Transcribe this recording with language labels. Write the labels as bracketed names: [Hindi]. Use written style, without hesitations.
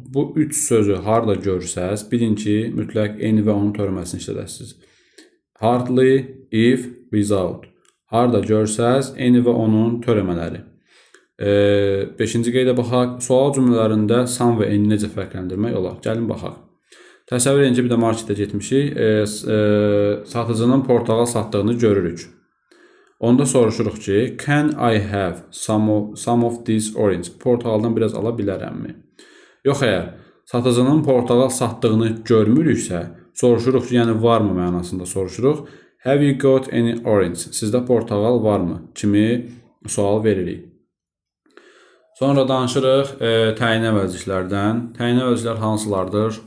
[Azerbaijani] Bu 3 sözü harda görsəz, bilin ki, mütləq n və onun törəməsini işlədəsiniz. Hardly, if, without. Harda görsəz, n və onun törəmələri. 5-ci qeydə baxaq. Sual cümlələrində some və n necə fərqləndirmək olar? Gəlin baxaq. Təsəvvür edin ki, bir də marketə getmişik. Satıcının portağal satdığını görürük. Onda soruşuruq ki, [English] can I have some of these orange? [Azerbaijani] Portağaldan biraz ala bilərəmmi? Yox, əgər satıcının portağal satdığını görmürüksə, soruşuruq ki, yəni varmı mənasında soruşuruq. [English] Have you got any orange? [Azerbaijani] Sizdə portağal varmı? Kimi sual veririk. Sonra danışırıq təyin əvəzliklərdən. Təyin əvəzliklər hansılardır?